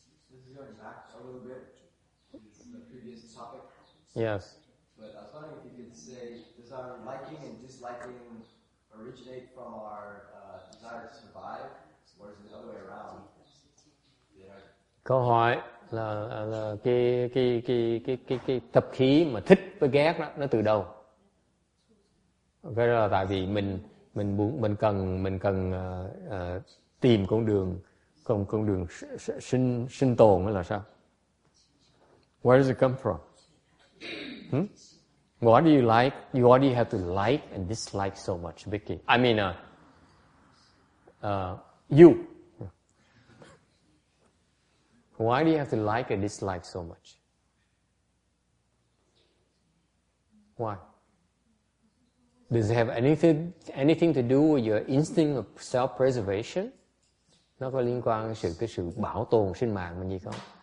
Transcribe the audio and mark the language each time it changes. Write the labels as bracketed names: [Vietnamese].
[English] This is going back a little bit to the previous topic. Yes. But I was wondering if you could say, does our liking and disliking originate from our desire to survive, or is it the other way around? [Vietnamese] Câu hỏi là cái tập khí mà thích với ghét đó, nó từ đâu? Cái đó là tại vì mình cần tìm con đường sinh tồn đó là sao? [English] Where does it come from? What do you like? What do you have to like and dislike so much, Vicky? I mean, you. Why do you have to like and dislike so much? Why? Does it have anything to do with your instinct of self-preservation? [Vietnamese] Nó có liên quan đến cái sự bảo tồn sinh mạng mình gì không?